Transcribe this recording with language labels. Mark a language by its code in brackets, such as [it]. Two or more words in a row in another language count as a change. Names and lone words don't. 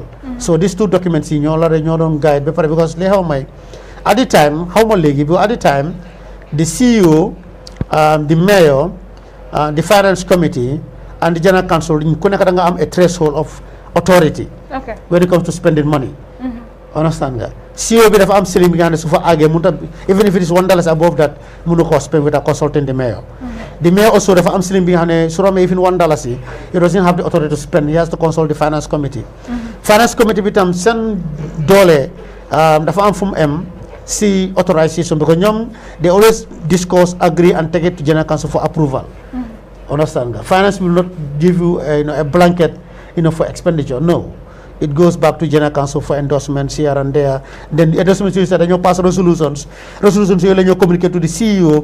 [en] So these two documents in your guide because at the time, the CEO, the mayor, the finance committee, and the general council have a threshold of authority when it comes to spending money. Understand that? CEO [wo] bi dafa am [en] ceiling [wo] bi nga xam ne su fa àggee [en] even if it is $1 above that [wo] mënu ko [en] spend without consulting the mayor. The mayor also [wo] dafa am [en] ceiling [wo] bi nga xam ne su romee [en] even $1 he doesn't have the authority to spend. He has to consult the finance committee. Finance committee [wo] bi tam seen doole dafa am fu mu am si [en] authorization because ñoom they always discuss, agree and take it to general council for approval. Understand nga? Finance will not give you a blanket for expenditure. No. It goes back to general council for endorsements here and there. Then the endorsements you said, you pass resolutions. Resolutions you communicate to the CEO.